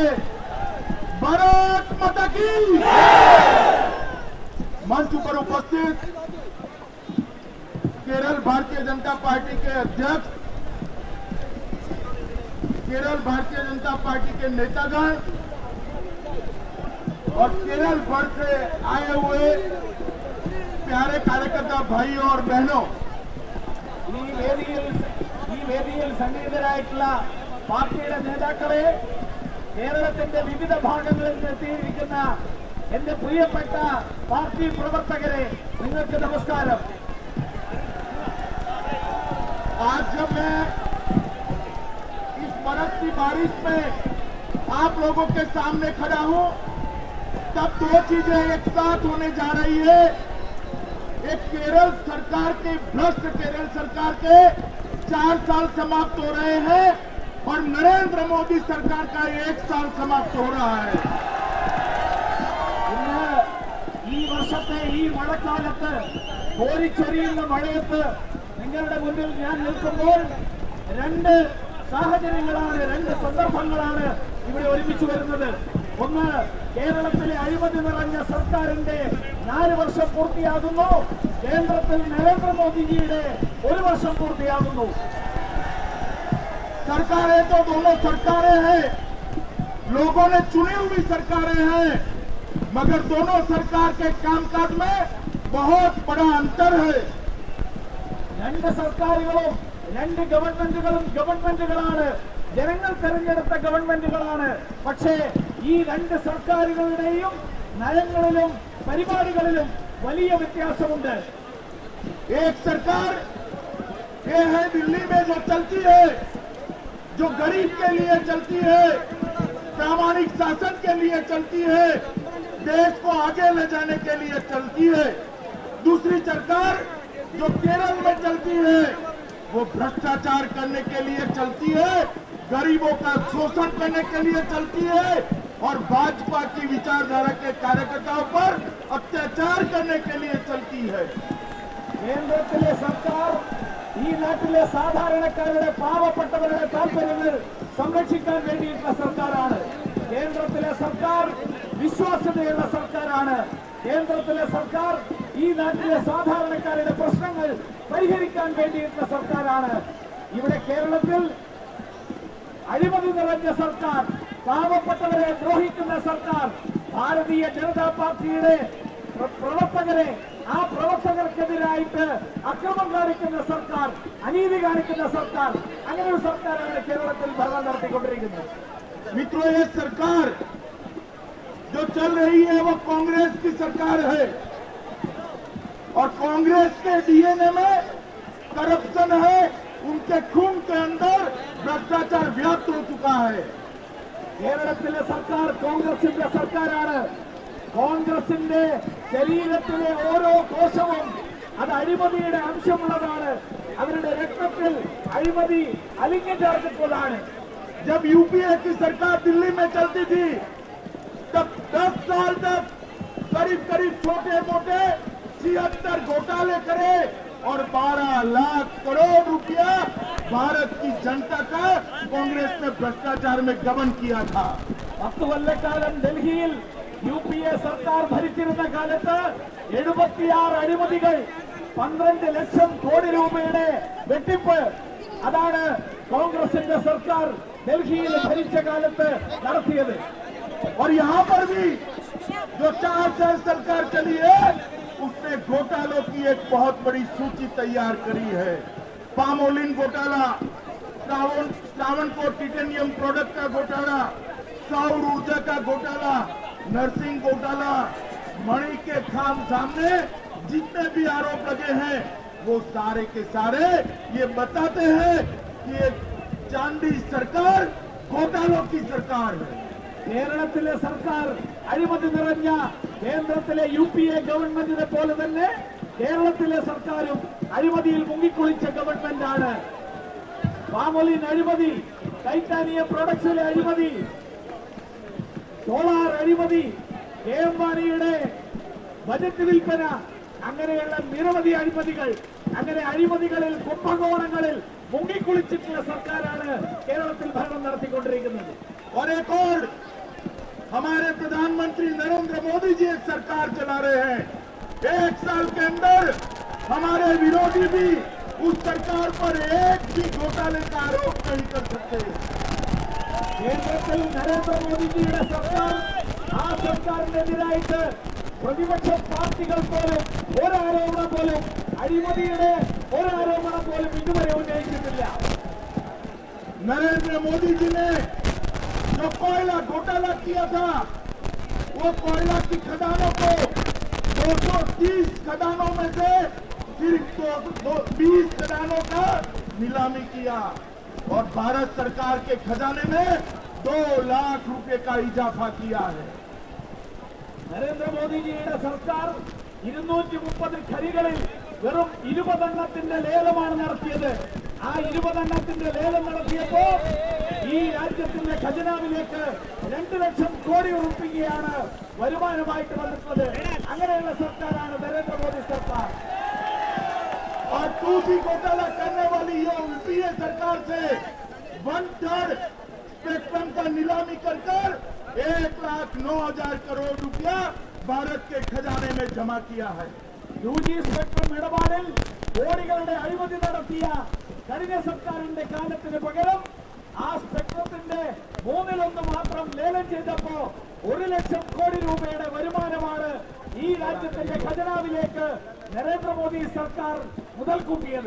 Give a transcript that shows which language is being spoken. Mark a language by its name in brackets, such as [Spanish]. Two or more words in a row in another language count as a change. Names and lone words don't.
[Hindi] भारत माता की। मंच पर उपस्थित केरल भारतीय जनता पार्टी के अध्यक्ष, केरल भारतीय जनता पार्टी के नेतागण और केरल भर से आए हुए प्यारे कार्यकर्ता भाई और बहनों, [Malayalam] സന്നിഹിതരായിട്ടുള്ള പാർട്ടിയുടെ നേതാക്കളെ, കേരളത്തിന്റെ വിവിധ ഭാഗങ്ങളിൽ എത്തിയിരിക്കുന്ന എന്റെ പ്രിയപ്പെട്ട പാർട്ടി പ്രവർത്തകരെ, നിങ്ങൾക്ക് നമസ്കാരം. [Hindi] आज जब मैं इस बरसती बारिश में आप लोगों के सामने खड़ा हूं, तब दो चीजें एक साथ होने जा रही है. एक केरल सरकार के, भ्रष्ट केरल सरकार के 4 साल समाप्त हो रहे हैं और नरेंद्र मोदी सरकार का 1 साल समाप्त हो रहा है. [Malayalam] ഈ വർഷത്തെ ഈ മഴക്കാലത്ത് കോരിച്ചൊരിയുന്ന മഴയത്ത് നിങ്ങളുടെ മുന്നിൽ ഞാൻ നിൽക്കുമ്പോൾ രണ്ട് സാഹചര്യങ്ങളാണ്, രണ്ട് സന്ദർഭങ്ങളാണ് ഇവിടെ ഒരുമിച്ച് വരുന്നത്. ഒന്ന്, കേരളത്തിലെ അഴിമതി നിറഞ്ഞ സർക്കാരിന്റെ 4 വർഷം പൂർത്തിയാകുന്നു. കേന്ദ്രത്തിൽ നരേന്ദ്രമോദിജിയുടെ 1 വർഷം പൂർത്തിയാകുന്നു. [Hindi] सरकारें तो दोनों सरकारें हैं, लोगों ने चुनी हुई सरकारें हैं, मगर दोनों सरकार के कामकाज में बहुत बड़ा अंतर है. [Malayalam] രണ്ട് സർക്കാരുകളും രണ്ട് ഗവൺമെന്റുകളും ഗവൺമെന്റുകളാണ്, ജനങ്ങൾ തെരഞ്ഞെടുത്ത ഗവൺമെന്റുകളാണ്. പക്ഷേ ഈ രണ്ട് സർക്കാരുകളുടെയും നയങ്ങളിലും പരിപാടികളിലും വലിയ വ്യത്യാസമുണ്ട്. [Hindi] एक सरकार ये है दिल्ली में जो चलती है, जो गरीब के लिए चलती है, प्रामाणिक शासन के लिए चलती है, देश को आगे ले जाने के लिए चलती है. दूसरी सरकार जो केरल में चलती है, वो भ्रष्टाचार करने के लिए चलती है, गरीबों का शोषण करने के लिए चलती है और भाजपा की विचारधारा के कार्यकर्ताओं पर अत्याचार करने के लिए चलती है. [Malayalam] കേന്ദ്രത്തിലെ സർക്കാർ ഈ നാട്ടിലെ സാധാരണക്കാരുടെ, പാവപ്പെട്ടവരുടെ താൽപര്യങ്ങൾ സംരക്ഷിക്കാൻ വേണ്ടിയിട്ടുള്ള സർക്കാരാണ്. കേന്ദ്രത്തിലെ സർക്കാർ വിശ്വാസ്യതയുള്ള സർക്കാരാണ്. കേന്ദ്രത്തിലെ സർക്കാർ ഈ നാട്ടിലെ സാധാരണക്കാരുടെ പ്രശ്നങ്ങൾ പരിഹരിക്കാൻ വേണ്ടിയിട്ടുള്ള സർക്കാരാണ്. ഇവിടെ കേരളത്തിൽ അഴിമതി നിറഞ്ഞ സർക്കാർ, പാവപ്പെട്ടവരെ ദ്രോഹിക്കുന്ന സർക്കാർ, ഭാരതീയ ജനതാ പാർട്ടിയുടെ പ്രവർത്തകരെ, ആ പ്രവർത്തകർക്കെതിരായിട്ട് അക്രമം കാണിക്കുന്ന സർക്കാർ, അനീതി കാണിക്കുന്ന സർക്കാർ, അങ്ങനെ ഒരു സർക്കാരാണ് കേരളത്തിൽ ഭരണം നടത്തിക്കൊണ്ടിരിക്കുന്നത്. [Hindi] मित्रों, ये सरकार जो चल रही है वो कांग्रेस की सरकार है और कांग्रेस के डीएनए में करप्शन है, उनके खून के अंदर भ्रष्टाचार व्याप्त हो चुका है. [Malayalam] കേരളത്തിലെ സർക്കാർ കോൺഗ്രസിന്റെ സർക്കാരാണ്. കോൺഗ്രസിന്റെ ശരീരത്തിലെ ഓരോ കോശവും അത് അഴിമതിയുടെ അംശമുള്ളതാണ്. അവരുടെ രക്തത്തിൽ അഴിമതി അലിഞ്ഞു ചേർന്നിട്ടുള്ളതാണ്. [Hindi] जब यूपीए की सरकार दिल्ली में चलती थी, तब 10 साल तक करीब करीब छोटे मोटे 76 घोटाले करे और 12 लाख करोड़ रुपया भारत की जनता का कांग्रेस ने भ्रष्टाचार में गबन किया था. [Malayalam] 10 കൊല്ലക്കാലം ഡൽഹിയിൽ യുപിഎ സർക്കാർ ഭരിച്ചിരുന്ന കാലത്ത് 76 അഴിമതികൾ, 12 ലക്ഷം കോടി രൂപയുടെ വെട്ടിപ്പ്, അതാണ് കോൺഗ്രസിന്റെ സർക്കാർ ഡൽഹിയിൽ ഭരിച്ച കാലത്ത് നടത്തിയത്. [Hindi] और यहाँ पर भी जो 4 साल सरकार चली है, उसने घोटालों की एक बहुत बड़ी सूची तैयार करी है. पामोलिन घोटाला, ट्रावनकोर टिटेनियम प्रोडक्ट का घोटाला, सौर ऊर्जा का घोटाला, नर्सिंग घोटाला, मणि के खाम सामने जितने भी आरोप लगे हैं, वो सारे के सारे ये बताते हैं कि ये चांदी सरकार घोटालों की सरकार है. [Malayalam] കേരളത്തിലെ സർക്കാർ അഴിമതി നിറഞ്ഞ കേന്ദ്രത്തിലെ യുപിഎ ഗവൺമെന്റിനെ പോലെ തന്നെ കേരളത്തിലെ സർക്കാരും അഴിമതിയിൽ മുങ്ങിക്കുളിച്ച ഗവൺമെന്റാണ്. പാമോലിൻ അഴിമതി, ടൈറ്റാനിയം പ്രൊഡക്ട്സിലെ അഴിമതി, സോളാർ അഴിമതി, കെ എം മാണിയുടെ ബജറ്റ് വിൽപ്പന, അങ്ങനെയുള്ള നിരവധി അഴിമതികൾ, അങ്ങനെ അഴിമതികളിൽ കുംഭകോണങ്ങളിൽ മുങ്ങിക്കുളിച്ചിട്ടുള്ള സർക്കാരാണ് കേരളത്തിൽ ഭരണം നടത്തിക്കൊണ്ടിരിക്കുന്നത്. [Hindi] और एक और हमारे प्रधानमंत्री नरेंद्र मोदी जी एक सरकार चला रहे हैं। 1 साल के अंदर हमारे विरोधी भी उस सरकार पर एक भी घोटाले का आरोप नहीं कर सकते। [Malayalam] കേന്ദ്രത്തിൽ നരേന്ദ്രമോദിജിയുടെ സർക്കാർ, ആ സർക്കാരിനെതിരായിട്ട് പ്രതിപക്ഷ പാർട്ടികൾ പോലും ഒരാരോപണം പോലും, അഴിമതിയുടെ ഒരാരോപണം പോലും ഇതുവരെ ഉന്നയിച്ചിട്ടില്ല. [Hindi] नरेंद्र मोदी जी ने जो कोयला घोटाला किया था, वो कोयला की खदानों को 230 खदानों में से सिर्फ 20 खदानों का नीलामी किया और भारत सरकार के खजाने में 2 लाख रुपए का इजाफा किया है। [Malayalam] നരേന്ദ്രമോദിജിയുടെ സർക്കാർ 230 ഖനികളിൽ വെറും 20 എണ്ണത്തിന്റെ ലേലമാണ് നടത്തിയത്. ആ 20 എണ്ണത്തിന്റെ ലേലം നടത്തിയപ്പോ ഈ രാജ്യത്തിന്റെ ഖജനാവിലേക്ക് 2 ലക്ഷം കോടി രൂപയാണ് വരുമാനമായിട്ട് വന്നിട്ടുള്ളത്. അങ്ങനെയുള്ള സർക്കാരാണ് നരേന്ദ്രമോദി സർക്കാർ. [Hindi] और 2G घोटाला करने वाली ये यूपीए सरकार से 1/3 स्पेक्ट्रम का नीलामी कर 1,09,000 करोड़ रुपया भारत के खजाने में जमा किया है। [Malayalam] 2G സ്പെക്ട്രം ഇടപാടിൽ കോടികളുടെ അഴിമതി നടത്തിയ കഴിഞ്ഞ സർക്കാരിന്റെ കാലത്തിന് പകരം ആ സ്പെക്ട്രത്തിന്റെ 1/3 മാത്രം ലേലം ചെയ്തപ്പോ 1 ലക്ഷം കോടി രൂപയുടെ വരുമാനമാണ് ഈ രാജ്യത്തിന്റെ ഖജനാവിലേക്ക് നരേന്ദ്രമോദി സർക്കാർ മുതൽ കൂട്ടിയത്.